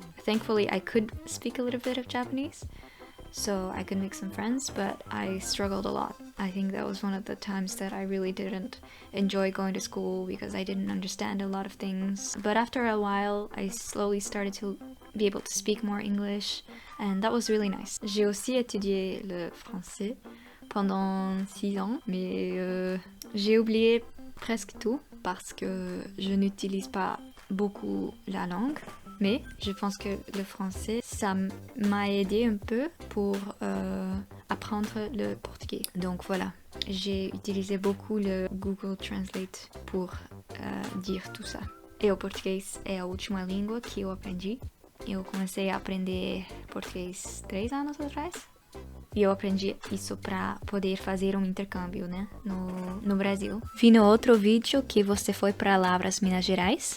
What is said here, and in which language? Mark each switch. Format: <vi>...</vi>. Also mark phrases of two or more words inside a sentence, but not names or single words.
<en>Thankfully I could speak a little bit of Japanese, so I could make some friends, but I struggled a lot. I think that was one of the times that I really didn't enjoy going to school because I didn't understand a lot of things. But after a while I slowly started to be able to speak more English, and that was really nice.</en> <fr>J'ai aussi étudié le français pendant 6 ans, mais j'ai oublié presque tout parce que je n'utilise pas beaucoup la langue. Mais je pense que le français, ça m'a aidé un peu pour apprendre le portugais. Donc voilà, j'ai utilisé beaucoup le Google Translate pour dire tout ça.</fr> <pt>E o português é a última língua que eu aprendi. Eu comecei a aprender português 3 anos atrás. E eu aprendi isso para poder fazer um intercâmbio, né, no Brasil. Vi no outro vídeo que você foi para Lavras, Minas Gerais.</pt>